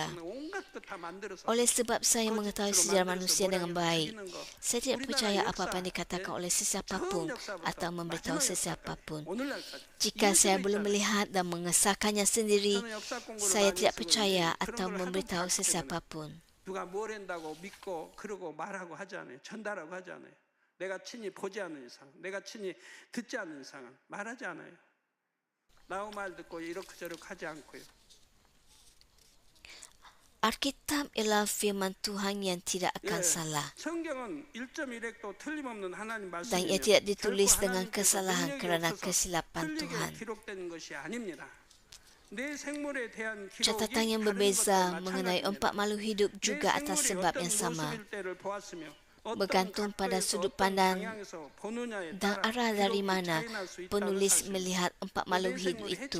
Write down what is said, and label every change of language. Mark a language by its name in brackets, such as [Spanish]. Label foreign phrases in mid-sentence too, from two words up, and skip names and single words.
[Malay] Oleh sebab saya mengetahui sejarah manusia dengan baik, saya tidak percaya apa-apa yang dikatakan oleh sesiapapun atau memberitahu sesiapapun. Jika saya belum melihat dan mengesahkannya sendiri, saya tidak percaya atau memberitahu sesiapapun. [Korean] 누가 뭘 한다고 믿고 그러고 말하고 하지 않아요. 전달하고 하지 않아요. 내가 친히 보지 않는 이상, 내가 친히 듣지 않는 이상은 말하지 않아요. 나의 말 듣고 이렇게저렇게 하지 않고요. [Malay] Alkitab ialah firman Tuhan yang tidak akan salah. Dan ia tidak ditulis dengan kesalahan kerana kesilapan Tuhan. Catatan yang berbeza mengenai 4 makhluk hidup juga atas sebab yang sama, bergantung pada sudut pandang dan arah dari mana penulis melihat 4 makhluk hidup itu.